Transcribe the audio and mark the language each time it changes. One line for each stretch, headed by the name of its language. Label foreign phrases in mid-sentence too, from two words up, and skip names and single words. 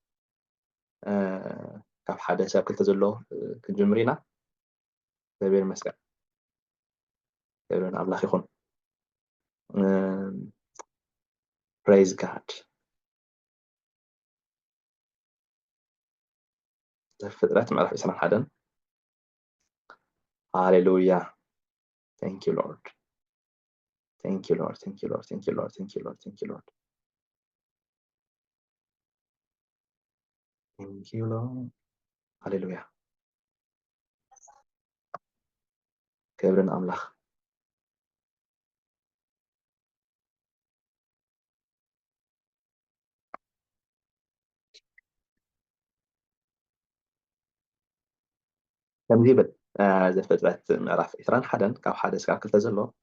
Tigrinya: ካብ ሓደ ሰብ ክልተ ዘሎ ክንጅምር ኢና እግዚአብሔር ይመስገን እግዚአብሔር ኣምላኽ ይኹን
English: praise God
Tigrinya: ዘፍጥረት ምዕራፍ 21 Hallelujah.
English: Thank you, Lord. Thank you, Lord. Thank you, Lord. Thank you, Lord. Thank you, Lord. Thank you, Lord. Thank you, Lord. Hallelujah.
Tigrinya: ክብርን ኣምላኽ ከምዚ ይብል ዘፍጥረት ምዕራፍ 21 ካብ ሓደ እስካብ ክልተ ዘሎ